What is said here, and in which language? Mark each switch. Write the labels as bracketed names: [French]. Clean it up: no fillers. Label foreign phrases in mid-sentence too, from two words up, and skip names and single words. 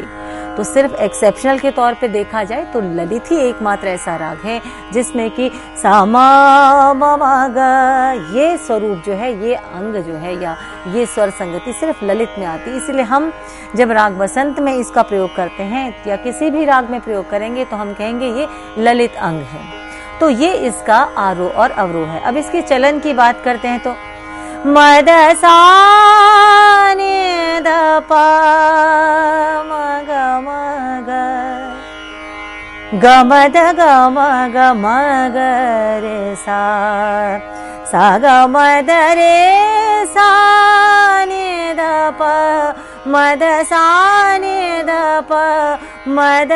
[Hindi] तो सिर्फ एक्सेप्शनल के तौर पे देखा जाए तो ललित ही एकमात्र ऐसा राग है जिसमें कि सा म ग ये स्वरूप जो है, ये अंग जो है या ये स्वर संगति सिर्फ ललित में आती है। इसलिए हम जब राग बसंत में इसका प्रयोग करते हैं या किसी भी राग में प्रयोग करेंगे तो हम कहेंगे ये ललित अंग है। तो ये इसका आरोह और अवरोह है। अब इसके चलन की बात करते हैं तो मद सा नि ध प म ग म ग, ग म ध ग म ग रे सा, सा ग म ध रे सा नि ध प म ध सा नि ध प म ध